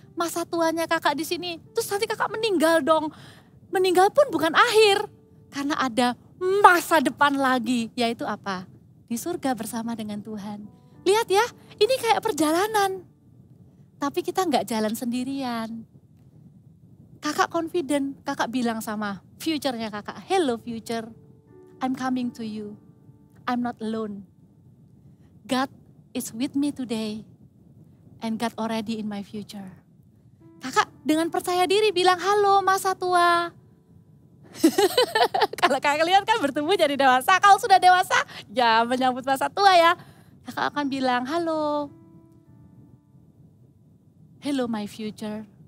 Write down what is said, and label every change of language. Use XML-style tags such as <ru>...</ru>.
<id>Masa tuanya kakak di sini. Terus nanti kakak meninggal dong. Meninggal pun bukan akhir. Karena ada masa depan lagi. Yaitu apa? Di surga bersama dengan Tuhan. Lihat ya, ini kayak perjalanan. Tapi kita nggak jalan sendirian.</id> <en>Kakak confident,</en> <id>kakak bilang sama future-nya kakak,</id> <en>hello future, I'm coming to you. I'm not alone. God is with me today. And God already in my future.</en> <id>Kakak dengan percaya diri bilang, halo masa tua. Kalau kalian kan bertumbuh jadi dewasa, kalau sudah dewasa ya menyambut masa tua ya. Kakak akan bilang, halo.</id> <en>Hello my future.</en>